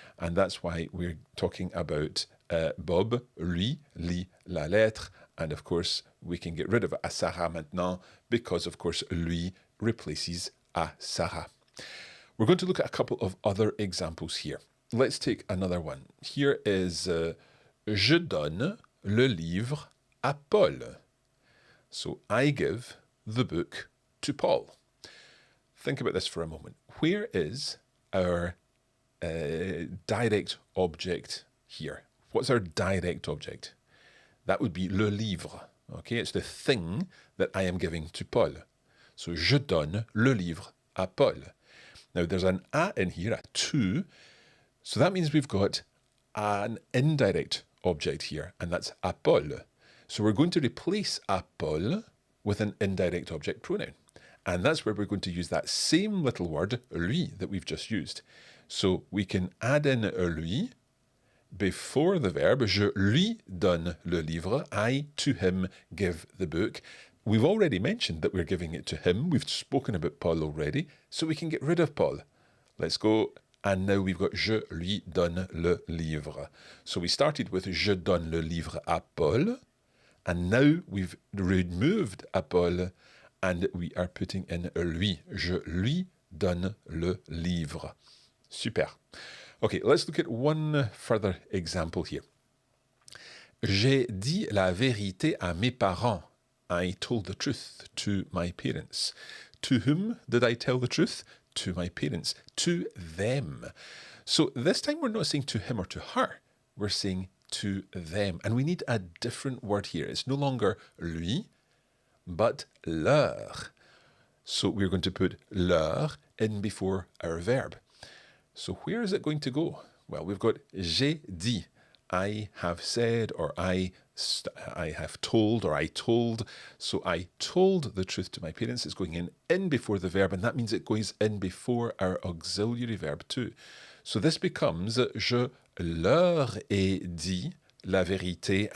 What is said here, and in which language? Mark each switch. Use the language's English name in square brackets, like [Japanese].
[English] And that's why we're talking about [French] Bob, lui, lit la lettre. [English] And of course, we can get rid of [French] à Sarah maintenant [English] because, of course, lui replaces à Sarah. We're going to look at a couple of other examples here. Let's take another one. Here is [French] Je donne le livre à Paul. [English] So I give the book to Paul. Think about this for a moment. Where is our direct object here? What's our direct object? That would be [French] le livre. [English] Okay, it's the thing that I am giving to Paul. [French] So je donne le livre à Paul. [English] Now there's an à in here, a to. So that means we've got an indirect object here, and that's [French] à Paul. [English] So we're going to replace [French] à Paul [English] with an indirect object pronoun. And that's where we're going to use that same little word, lui, that we've just used. So we can add in lui before the verb. [French] Je lui donne le livre. [English] I, to him, give the book. We've already mentioned that we're giving it to him. We've spoken about Paul already. So we can get rid of Paul. Let's go. And now we've got [French] je lui donne le livre. [English] So we started with [French] je donne le livre à Paul. [English] And now we've removed [French] à Paul. [English] And we are putting in lui. [French] Je lui donne le livre. [English] Super. Okay, let's look at one further example here. [French] J'ai dit la vérité à mes parents. [English] I told the truth to my parents. To whom did I tell the truth? To my parents. To them. So this time we're not saying to him or to her. We're saying to them. And we need a different word here. It's no longer lui, but leur. So we're going to put leur in before our verb. So where is it going to go? Well, we've got [French] j'ai dit. [English] I have said, or I have told, or I told. So I told the truth to my parents. It's going in before the verb, and that means it goes in before our auxiliary verb too. So this becomes [French] je leur ai dit la vérité.